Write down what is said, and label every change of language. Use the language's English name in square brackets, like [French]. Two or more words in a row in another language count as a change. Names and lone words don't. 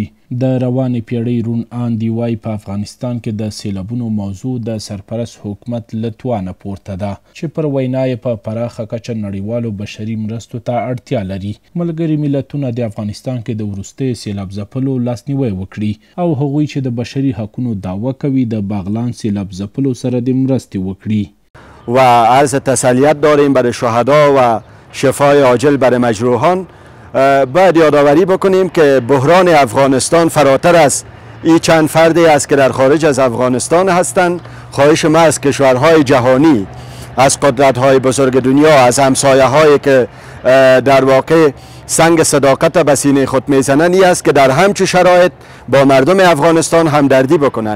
[Pashto] د روانې پیړۍ روڼ اندي وایي په افغانستان کې د سیلابونو موضوع د سرپرست حکومت له توانه پورته ده چې پر وینا یې په پراخه کچه نړیوالو بشري مرستو ته اړتیا لري. ملګري ملتونه د افغانستان کې د وروستي سیلاب ځپلو لاسنیوی وکړي او هغوی چې د بشري حقونو دعوه کوي د بغلان سیلاب ځپلو سره د مرستې وکړي. [Persian] و عرض تسلیت داریم برای شهدا و شفای عاجل برای مجروحان. باید یادآوری بکنیم که بحران افغانستان فراتر از این چند فردی است که در خارج از افغانستان هستند. خواهش ما از کشورهای جهانی، از قدرت‌های بزرگ دنیا، از همسایه‌هایی که در واقع سنگ صداقت به سینه خود میزنند این است که در همچون شرایط با مردم افغانستان همدردی بکنند.